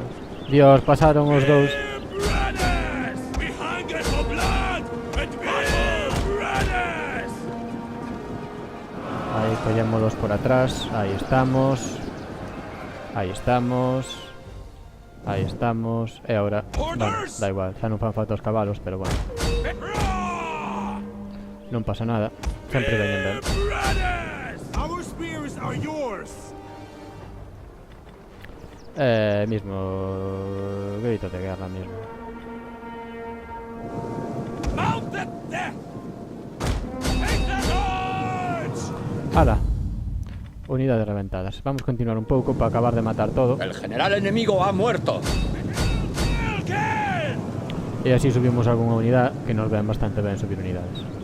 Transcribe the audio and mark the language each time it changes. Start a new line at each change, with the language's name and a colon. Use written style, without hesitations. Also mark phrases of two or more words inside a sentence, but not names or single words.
Galician: Dios, pasaron os dous.
Spanish: Apoyémoslos por atrás. Ahí estamos. Ahí estamos. Ahí estamos.
Galician: E ahora, bueno, da igual, xa non fan falta os cabalos, pero bueno, non pasa nada. Sempre veñen ben.
Spanish: Mismo grito de guerra mismo. ¡Hala! Unidades reventadas.
Galician: Vamos a continuar un pouco para acabar de matar todo.
Spanish: El general enemigo ha muerto.
Galician: E así subimos algunha unidade, que nos ven bastante ben subir unidades.